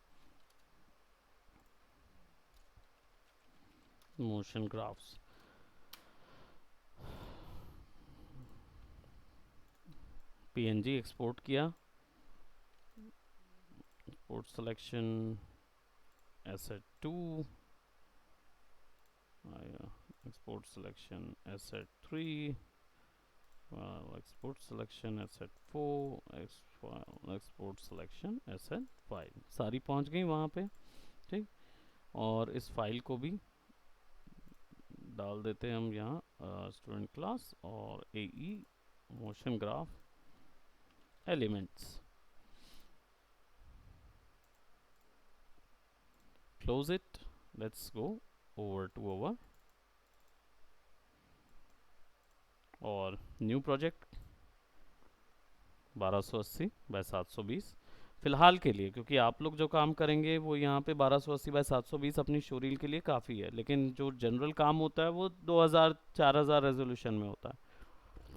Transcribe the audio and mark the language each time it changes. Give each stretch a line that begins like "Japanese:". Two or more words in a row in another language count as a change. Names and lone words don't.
English: motion graphs, PNG export किया, एक्सपोर्ट selection, asset 2 आया, export selection asset 3, export selection asset 4, export selection asset 5,
Hindi: सारी पहुंच गई वहाँ पे। ठीक, और इस फाइल को भी डाल देते हैं हम यहाँ
English: student class
Hindi: और
English: AE motion graph elements. close it, let's go over to over
Hindi: और
English: new project
Hindi: 1280 बाय 720 फिलहाल के लिए, क्योंकि आप लोग जो काम करेंगे वो यहाँ पे 1280 बाय 720 अपनी शोरील के लिए काफ़ी है, लेकिन जो जनरल काम होता है वो 2000 4000 रेजोल्यूशन में होता है।